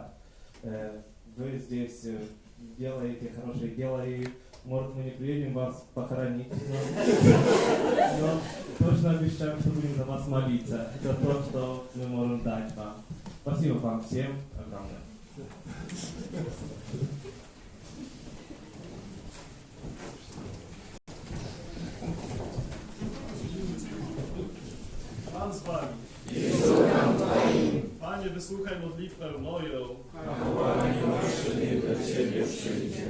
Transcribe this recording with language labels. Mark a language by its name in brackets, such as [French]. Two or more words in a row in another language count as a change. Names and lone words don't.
[Russian] Вы здесь делаете хорошие дела, и может мы не приедем вас похоронить, но точно обещаем, что будем за вас молиться. Это то, что мы можем дать вам. Спасибо вам всем огромное. [Polish] Pan z wami. Panie, wysłuchaj modlitwę moją. Kapłani nasze, niech do Ciebie przyjdzie.